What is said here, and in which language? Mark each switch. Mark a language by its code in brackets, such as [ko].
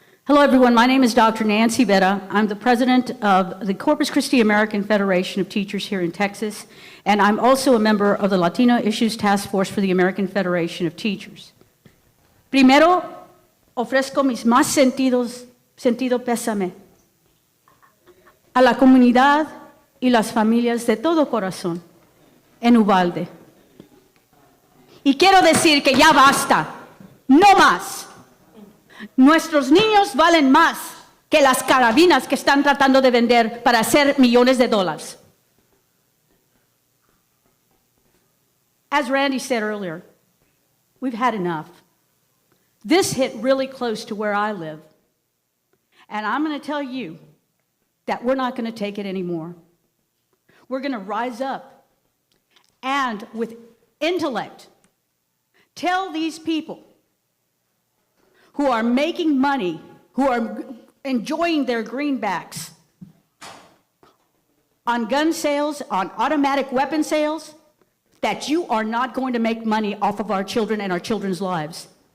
[en] Hello, everyone. My name is Dr. Nancy Vera. I'm the president of the Corpus Christi American Federation of Teachers here in Texas, and I'm also a member of the Latino Issues Task Force for the American Federation of Teachers. [es] Primero, ofrezco mis más sentido pésame a la comunidad y las familias de todo corazón en Uvalde. Y quiero decir que ya basta, no más. Nuestros niños valen más que las carabinas que están tratando de vender para hacer millones de dólares. [en] As Randy said earlier, we've had enough. This hit really close to where I live. And I'm going to tell you that we're not going to take it anymore. We're going to rise up and, with intellect, tell these people who are making money, who are enjoying their greenbacks on gun sales, on automatic weapon sales, that you are not going to make money off of our children and our children's lives.